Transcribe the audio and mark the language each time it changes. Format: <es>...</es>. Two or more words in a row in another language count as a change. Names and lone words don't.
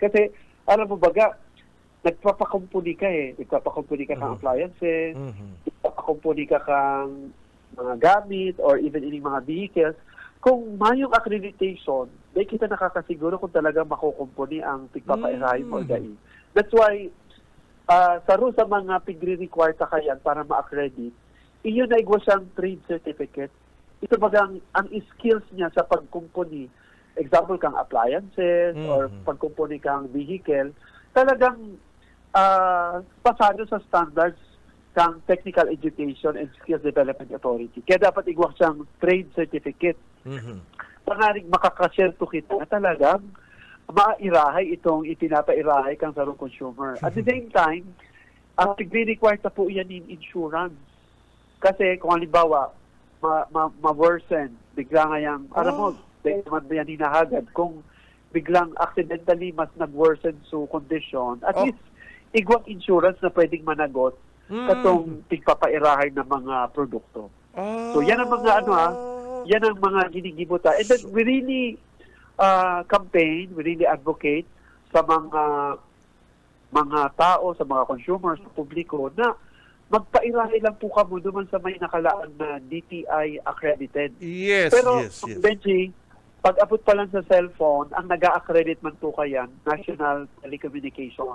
<bik>Kasi, alam mo baga, nagpapakumpuni ka kang appliances, nagpapakumpuni ka kang mga gamit</bik> <en>or even</en> <bik>ining mga vehicles. Kung mayong accreditation, may kita nakakasiguro kung talaga makukumpuni ang pigpapairahin mo dahil.</bik> <en>That's why,</en> <bik>sa mga pigre-require ta kayan para ma-accredit, iyon na igwa siyang trade certificate. Ito bagang ang skills niya sa pagkumpuni, example kang appliances or pagkumpuni kang vehicle, talagang pasado sa standards kang Technical Education and Skills Development Authority. Kaya dapat igwak siyang trade certificate. Pangaring makakashare to kita na talagang mairahay itong ipinapairahay kang sarong consumer.</bik> <en>At the same time,</en> <bik>ang required na po yan in insurance. Kasi kung halimbawa, ma-worsen, bigla nga yung, alam mo, dahil naman ba yan hinahagad, kung biglang accidentally mas nag-worsen so condition,</bik> <en>at least</en> <bik>igwang insurance na pwedeng managot katong tigpapairahay ng mga produkto. So yan ang mga yan ang mga ginigibuta.</bik> <en>And then we really campaign, we really advocate</en> <bik>sa mga tao, sa mga consumers, sa publiko na magpairahay lang po kamo duman sa may nakalaan na DTI accredited. Yes, Pero, yes. Benji, pag abot pa lang sa cellphone, ang nag-accredit man po kayan, National Telecommunication.</bik>